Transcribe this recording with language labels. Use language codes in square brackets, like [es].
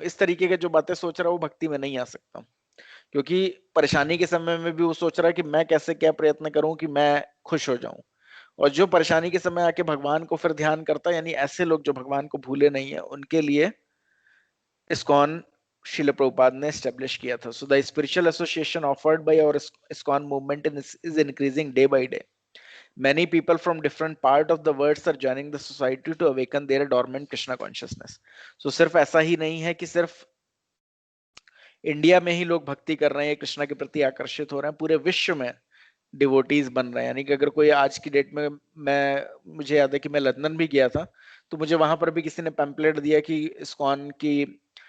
[hi] इस तरीके के जो बातें सोच रहा है वो भक्ति में नहीं आ सकता, क्योंकि परेशानी के समय में भी वो सोच रहा है कि मैं कैसे क्या प्रयत्न करूं कि मैं खुश हो जाऊं। और जो परेशानी के समय आके भगवान को फिर ध्यान करता है, यानी ऐसे लोग जो भगवान को भूले नहीं है, उनके लिए ISKCON Srila Prabhupada ने establish किया था। [en] So the spiritual association offered by our ISKCON movement is increasing day by day. Many people from different part of the world are joining the society to awaken their dormant Krishna consciousness. [hi] So सिर्फ ऐसा ही नहीं है कि सिर्फ India में ही लोग भक्ति कर रहे हैं, कृष्णा के प्रति आकर्षित हो रहे हैं, पूरे विश्व में डिवोटीज बन रहे हैं। यानी कि अगर कोई आज की डेट में, मुझे याद है कि मैं लंदन भी गया था, तो मुझे वहां पर भी किसी ने पैम्पलेट दिया कि ISKCON की